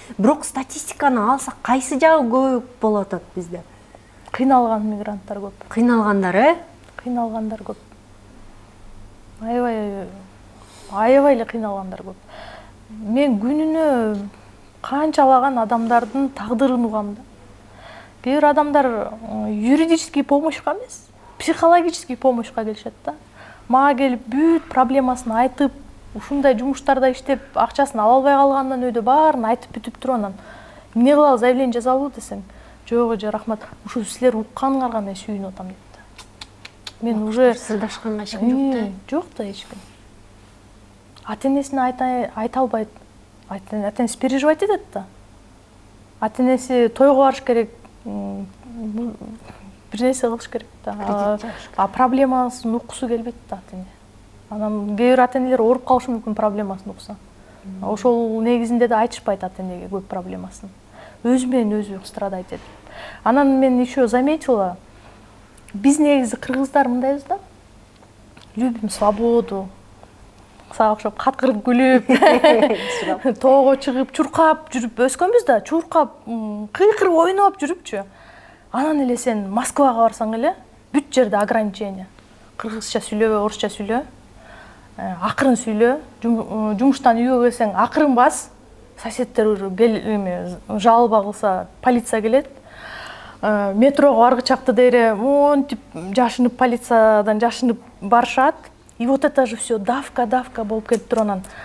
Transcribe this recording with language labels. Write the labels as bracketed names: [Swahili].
[Kyrgyz] Бирок статистиканы алсак кайсы жагы көп болуп атат бизде? Кыйналган мигранттар көп. Кыйналгандар, Кыйналгандар көп. Аябай эле кыйналгандар көп. Мен күнүнө канчалаган адамдардын тагдырын угам да. Кээ бир адамдар [Russian] юридический помощька [Kyrgyz] эмес, [Russian] психологический помощька [Kyrgyz] келишет да. Мага келип бүт проблемасын айтып, ушундай жумуштарда иштеп, акчасын ала албай калгандан өйдө баарын айтып бүтүп туруп анан эмне кылалы, заявление жазалыбы десем, жок эже рахмат, ушу силер укканыңарга мен сүйүнүп атам дейт да. Мен уже сырдашканга эч ким жок да. Жок да эч ким. Ата-энесине айта албайт. Ата-энеси переживать этет да. Ата-энеси тойго барыш керек, бир нерсе кылыш керек да. Проблемасын уккусу келбейт да ата-эне. Анан кээ бир ата-энелер ооруп калышы мүмкүн проблемасын укса. Ошол негизинде да айтышпайт ата-энеге көп проблемасын. Өзү менен өзү страдать этип. Анан мен [Russian] еще заметила, [Kyrgyz] биз негизи кыргыздар мындайбыз да. [Russian] Любим свободу. [Kyrgyz] Сага окшоп каткырып күлүп, тоого чыгып, чуркап жүрүп өскөнбүз да, чуркап, кыйкырып ойноп жүрүпчү. Анан эле сен Москвага барсаң эле бүт жерде ограничение. Кыргызча сүйлөбө, орусча сүйлө, акырын сүйлө, жумуштан үйгө келсең акырын бас, соседтер жалоба кылса полиция келет. Метрого баргычакты дере монтип жашынып, полициядан жашынып барышат. [Russian] И вот это же все давка [Kyrgyz] болуп келип турган.